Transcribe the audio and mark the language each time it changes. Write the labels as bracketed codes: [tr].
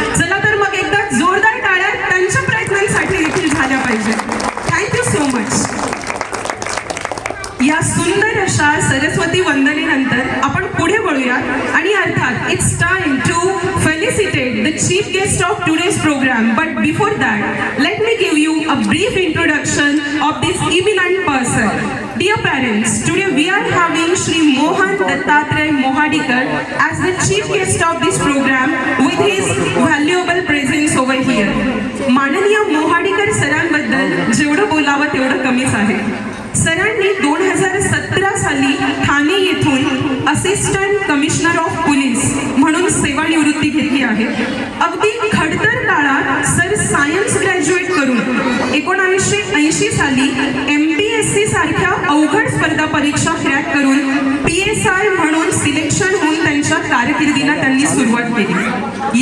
[mr] चला तर मग एकदा जोरदार टाळ्या त्यांच्या प्रयत्नांसाठी देखील झाल्या पाहिजे. [en] Thank you so much. [mr] या सुंदर अशा सरस्वती वंदनेनंतर आपण पुढे वळूया आणि अर्थात [en] It's time to felicitate the chief guest of today's program. But before that, let me give you a brief introduction of this eminent person. Dear parents, today we are having Shri Mohan Dattatray Mohadikar as the chief guest of this program with his valuable presence over here. [mr] माननीय मोहाडीकर सरांबद्दल जेवढं बोलावं तेवढं कमीच आहे. सरांनी 2017 साली ठाणे येथून assistant commissioner of police म्हणून सेवानिवृत्ती घेतली आहे. अगदी खडतर काळात सर सायन्स ग्रॅज्युएट करून 1980 साली MPSC सारख्या अवघड स्पर्धा परीक्षा क्रॅक करून PSI म्हणून सिलेक्शन होऊन त्यांच्या कारकिर्दीला त्यांनी सुरुवात केली.